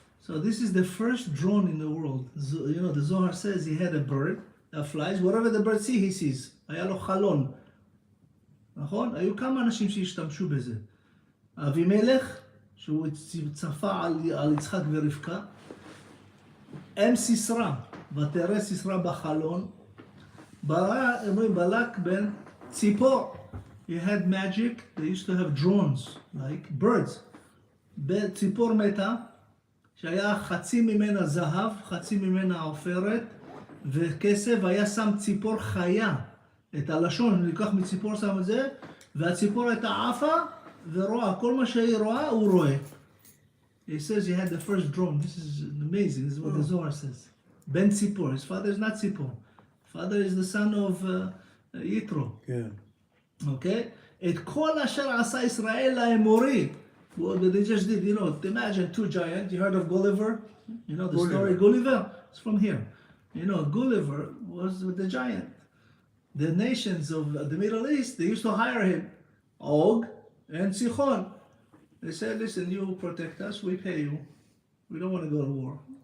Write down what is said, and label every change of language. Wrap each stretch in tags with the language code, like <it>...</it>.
<en>So this is the first drone in the world. You know, the Zohar says he had a bird that flies. Whatever the bird sees, he sees.</en> <he>היה לו חלון. נכון? היו כמה אנשים שהשתמשו בזה. אבימלך, שהוא צפה על יצחק ורבקה. אם סיסרא, ותראה סיסרא בחלון. אומרים בלק בן ציפור.</he> <en>He had magic. They used to have drones, like birds.</en> <he>ציפור מתה, שהיה חצי ממנה זהב, חצי ממנה עופרת, וכסף, היה שם ציפור חיה את הלשון, ניקח מציפור שם את זה, והציפור הייתה עפה ורואה, כל מה שהיא רואה, הוא רואה.</he> <en>He says he had the first drone. This is amazing. This is what the Zohar says. Ben Tzipor. His father is not Tzipor. Father is the son of Yitro.</en> <he>כן.</he> <en>Okay?</en> <he>את כל אשר עשה ישראל לאמורי.</he> <en>What they just did, you know, imagine two giants. You heard of Gulliver? You know the story Gulliver? It's from here. You know, Gulliver was the giant. The nations of the Middle East, they used to hire him. Og and Sichon. They said, listen, you protect us, we pay you. We don't want to go to war.</en>